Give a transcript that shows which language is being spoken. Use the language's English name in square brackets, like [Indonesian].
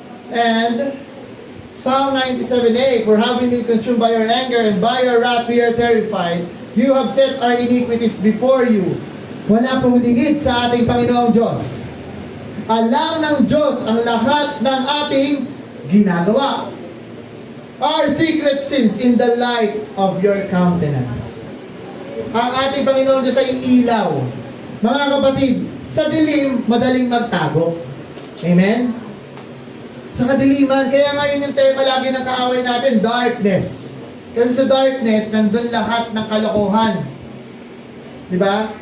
[English] And Psalm 97:8, for having been consumed by your anger and by your wrath we are terrified. You have set our iniquities before you. [Filipino] Wala pong lingid sa ating Panginoong Diyos. Alam ng Diyos ang lahat ng ating ginagawa. [English] Our secret sins in the light of your countenance. [Filipino] Ang ating Panginoon Diyos ay ilaw. Mga kapatid, sa dilim, madaling magtago. Amen? Sa kadiliman, kaya nga yun yung tema lagi ng kaaway natin, darkness. Kasi sa darkness, nandun lahat ng kalokohan. Di ba?